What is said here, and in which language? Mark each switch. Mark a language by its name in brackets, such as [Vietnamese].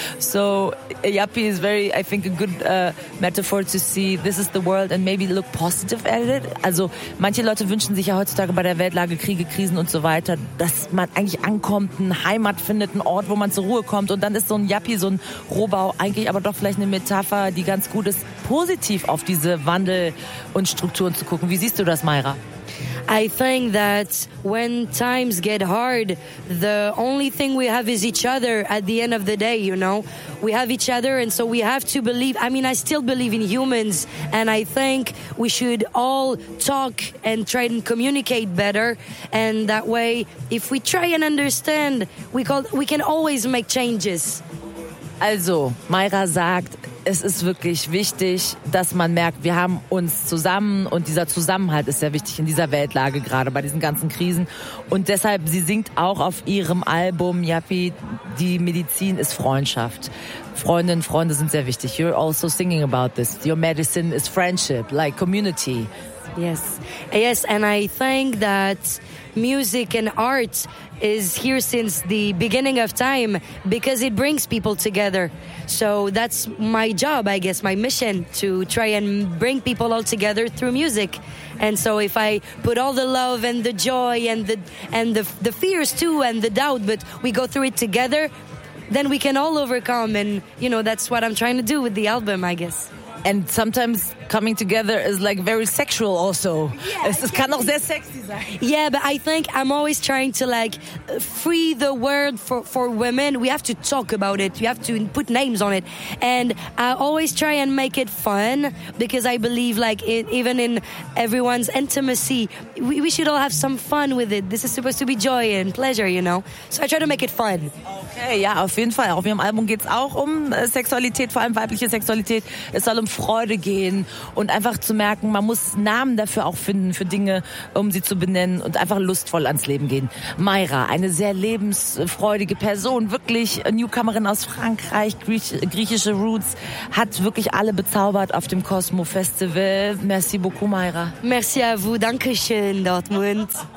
[English] So Yappi is very, I think, a good metaphor to see this is the world and maybe look positive at it. [German] Also manche Leute wünschen sich ja heutzutage bei der Weltlage, Kriege, Krisen und so weiter, dass man eigentlich ankommt, eine Heimat findet, einen Ort, wo man zur Ruhe kommt, und dann ist so ein Yappi, so ein Rohbau, eigentlich aber doch vielleicht eine Metapher, die ganz gut ist, positiv auf diese Wandel und Strukturen zu gucken. Wie siehst du das, Mayra? [English] I think that when times get hard, the only thing we have is each other at the end of the day, you know? We have each other, and so we have to believe. I mean, I still believe in humans, and I think we should all talk and try and communicate better. And that way, if we try and understand, we can always make changes. [German] Also, Mayra sagt, es ist wirklich wichtig, dass man merkt, wir haben uns zusammen, und dieser Zusammenhalt ist sehr wichtig in dieser Weltlage, gerade bei diesen ganzen Krisen. Und deshalb, sie singt auch auf ihrem Album Yappi, die Medizin ist Freundschaft. Freundinnen, Freunde sind sehr wichtig. [English] You're also singing about this. Your medicine is friendship, like community. Yes. Yes, and I think that music and art is here since the beginning of time because it brings people together. So that's my job, I guess, my mission, to try and bring people all together through music. And so if I put all the love and the joy and the fears too and the doubt, but we go through it together, then we can all overcome. And, you know, that's what I'm trying to do with the album, I guess. And sometimes coming together is like very sexual also. Yeah, [German] es kann auch sehr sexy sein. [English] Yeah, but I think I'm always trying to like free the word for women. We have to talk about it. You have to put names on it. And I always try and make it fun because I believe like even in everyone's intimacy, we should all have some fun with it. This is supposed to be joy and pleasure, you know. So I try to make it fun. [German] Okay, ja, auf jeden Fall. Auf ihrem Album geht's auch um Sexualität, vor allem weibliche Sexualität. Es soll um Freude gehen und einfach zu merken, man muss Namen dafür auch finden, für Dinge, um sie zu benennen, und einfach lustvoll ans Leben gehen. Mayra, eine sehr lebensfreudige Person, wirklich Newcomerin aus Frankreich, griechische Roots, hat wirklich alle bezaubert auf dem Cosmo Festival. [French] Merci beaucoup, Mayra. Merci à vous. [German] Dankeschön, [French] Dortmund.